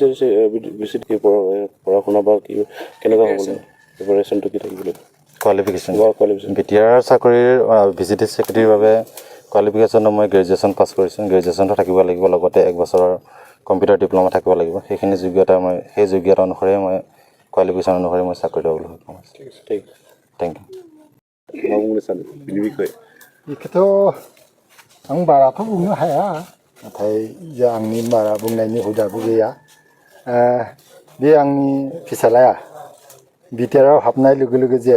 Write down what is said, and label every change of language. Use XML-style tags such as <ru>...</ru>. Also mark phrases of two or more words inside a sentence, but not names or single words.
<as>পঢ়া শুনা বা কি কেনেকুৱা হ'ব প্ৰিপাৰেশ্যনটো কি থাকিব কোৱালিফিকেশ্যন বিটিআৰ চাকৰিৰ VCDC ছেক্ৰেটাৰীৰ বাবে কোৱালিফিকেশ্যনত মই গ্ৰেজুৱেশ্যন পাছ কৰিছোঁ গ্ৰেজুৱেশ্যনটো থাকিব লাগিব লগতে 1 বছৰৰ</as> <en>computer diploma</en> <as>থাকিব লাগিব সেইখিনি যোগ্যতা মই সেই যোগ্যতা অনুসৰি মই কোৱালিফিকেশ্যন অনুসৰি মই চাকৰি ল'বলৈ সক্ষম হৈছোঁ थैंक</as> <brx>मा बुंनो सानो बिनि बिखय बेखौथ' आं बाराथ' बुंनो हाया नाथाय जे आंनि बारा बुंनायनि हुदाबो गैया बे आंनि फिसालाया बिटिआरआव हाबनाय लोगो लोगो जे</brx>